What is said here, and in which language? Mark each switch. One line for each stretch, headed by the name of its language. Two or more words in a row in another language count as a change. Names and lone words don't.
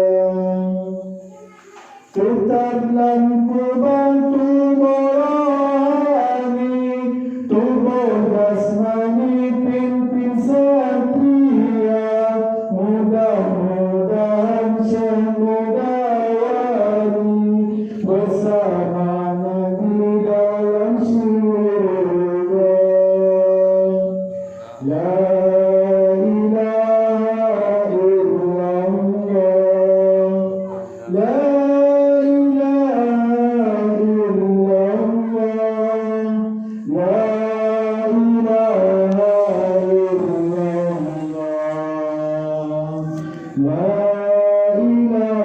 Malay: Tetaplah kubantu morani Tubuh jasmani pimpin satria Mudah-mudahan Syekh Mudawani Bersama Nabi dalam syurga
Arabic: لا إله إلا الله لا إله إلا الله لا إله إلا الله لا إله